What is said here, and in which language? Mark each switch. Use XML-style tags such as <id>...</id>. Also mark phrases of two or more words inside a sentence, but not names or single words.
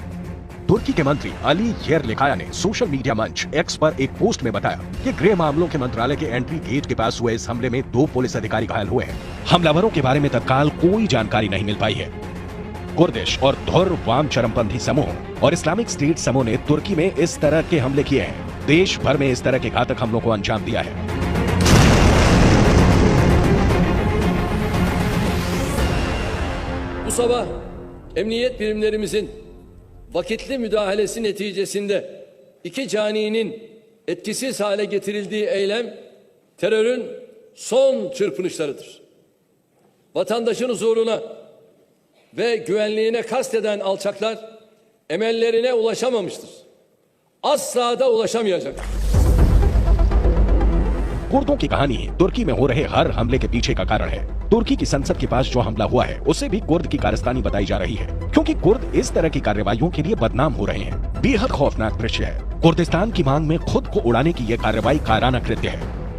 <hi>तुर्की के मंत्री अली येरलिकाया ने</hi> <en>social media</en> <hi>मंच X पर एक पोस्ट में बताया कि गृह मामलों के मंत्रालय के</hi> <en>entry gate</en> <hi>के पास हुए इस हमले में 2 पुलिस अधिकारी घायल हुए हैं। हमलावरों के बारे में तत्काल कोई जानकारी नहीं मिल पाई है। कुर्दिश और धुर वाम चरमपंथी समूह और इस्लामिक स्टेट समूह ने तुर्की में इस तरह के हमले किए हैं। देश भर में इस तरह के घातक हमलों को अंजाम दिया है।</hi> <tr>Bu sabah emniyet birimlerimizin vakitli müdahalesi neticesinde 2 caninin etkisiz hale getirildiği eylem terörün son çırpınışlarıdır. Vatandaşın huzuruna ve güvenliğine kasteden alçaklar emellerine ulaşamamıştır. Asla da ulaşamayacak.</tr> <hi>कुर्दों की कहानी तुर्की में हो रहे हर हमले के पीछे का कारण है। तुर्की की संसद के पास जो हमला हुआ है उसे भी कुर्द की कारस्तानी बताई जा रही है, क्योंकि कुर्द इस तरह की कार्रवाइयों के लिए बदनाम हो रहे हैं। बेहद खौफनाक दृश्य है। कुर्दिस्तान की मांग में खुद को उड़ाने की यह कार्रवाई कायराना कृत्य है।</hi>